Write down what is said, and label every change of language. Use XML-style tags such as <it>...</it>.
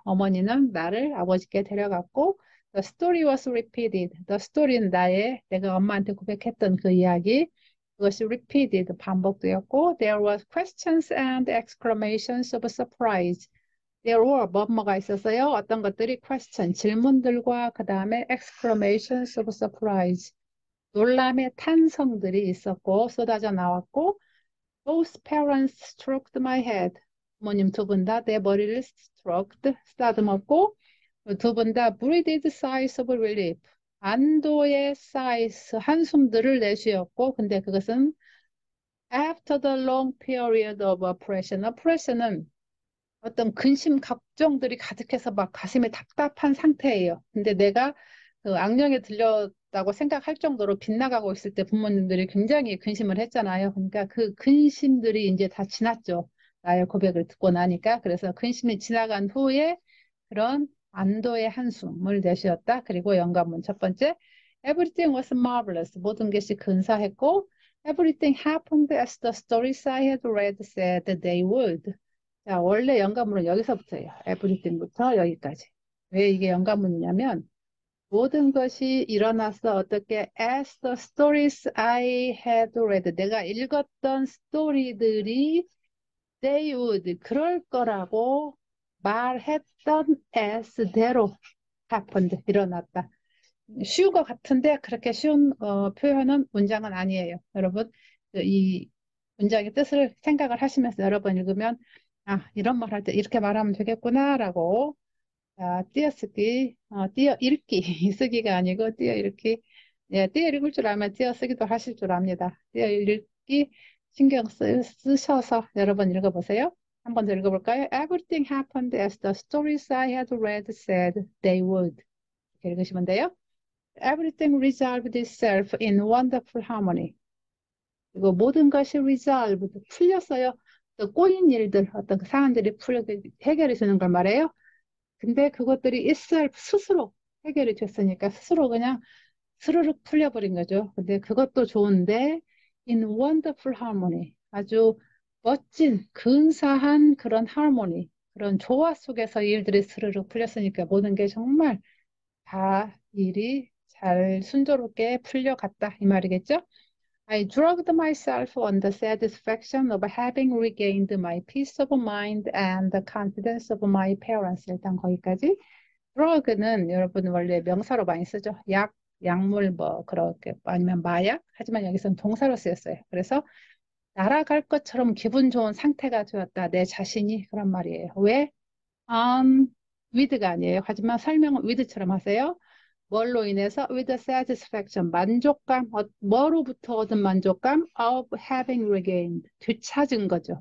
<ko>어머니는 나를 아버지께 데려갔고,</ko> <en>The story was repeated. The story</en> <ko>는 내가 엄마한테 고백했던 그 이야기. 그것이</ko> <en>repeated,</en> <ko>반복되었고,</ko> <en>There was questions and exclamations of surprise. There were</en> <ko>뭐뭐가 있었어요. 어떤 것들이 question, 질문들과 그 다음에</ko> <en>exclamations of surprise,</en> <ko>놀람의 탄성들이 있었고 쏟아져 나왔고</ko> <en>Both parents stroked my head.</en> <ko>부모님 두 분 다 내 머리를 stroked, 쓰다듬었고 두 분 다</ko> <en>breathed sighs of relief.</en> <ko>안도의 sighs, 한숨들을 내쉬었고 근데 그것은</ko> <en>after the long period of oppression.</en> <ko>oppression은 어떤 근심, 걱정들이 가득해서 막 가슴이 답답한 상태예요. 근데 내가 그 악령에 들렸다고 생각할 정도로 빗나가고 있을 때 부모님들이 굉장히 근심을 했잖아요. 그러니까 그 근심들이 이제 다 지났죠. 나의 고백을 듣고 나니까. 그래서 근심이 지나간 후에 그런 안도의 한숨을 내쉬었다. 그리고 영감문 첫 번째.</ko> <en>Everything was marvelous.</en> <ko>모든 것이 근사했고</ko> <en>Everything happened as the stories I had read said they would.</en> <ko>자, 원래 연관문은 여기서부터예요. everything부터 여기까지. 왜 이게 연관문이냐면 모든 것이 일어나서 어떻게</ko> <en>as the stories I had read</en> <ko>내가 읽었던 스토리들이</ko> <en>they would</en> <ko>그럴 거라고 말했던 as대로 happened 일어났다. 쉬운 것 같은데 그렇게 쉬운 표현은 문장은 아니에요. 여러분 이 문장의 뜻을 생각을 하시면서 여러 번 읽으면 아 이런 말 할 때 이렇게 말하면 되겠구나라고 띄어쓰기, 띄어읽기 쓰기가 아니고 띄어읽기 예, 띄어읽을 줄 알면 띄어쓰기도 하실 줄 압니다. 띄어읽기 신경 쓰셔서 여러 번 읽어보세요. 한 번 더 읽어볼까요?</ko> <en>Everything happened as the stories I had read said they would.</en> <ko>이렇게 읽으시면 돼요.</ko> <en>Everything resolved itself in wonderful harmony.</en> <ko>그리고 모든 것이 resolved, 풀렸어요. 또 꼬인 일들, 어떤 그 사안들이 해결해 주는 걸 말해요. 근데 그것들이 itself, 스스로 해결이 됐으니까 스스로 그냥 스르륵 풀려버린 거죠. 근데 그것도 좋은데</ko> <en>in wonderful harmony,</en> <ko>아주 멋진, 근사한 그런 harmony, 그런 조화 속에서 일들이 스르륵 풀렸으니까 모든 게 정말 다 일이 잘 순조롭게 풀려갔다 이 말이겠죠?</ko> <en>I drugged myself on the satisfaction of having regained my peace of mind and the confidence of my parents.</en> <ko>일단 거기까지. drug는 여러분 원래 명사로 많이 쓰죠. 약, 약물 뭐 그렇게 아니면 마약. 하지만 여기서는 동사로 쓰였어요. 그래서 날아갈 것처럼 기분 좋은 상태가 되었다. 내 자신이 그런 말이에요. 왜? with가 아니에요. 하지만 설명은 with처럼 하세요. 뭘로 인해서</ko> <en>with satisfaction</en> <ko>만족감 뭐로부터 얻은 만족감</ko> <en>of having regained</en> <ko>되찾은 거죠.</ko>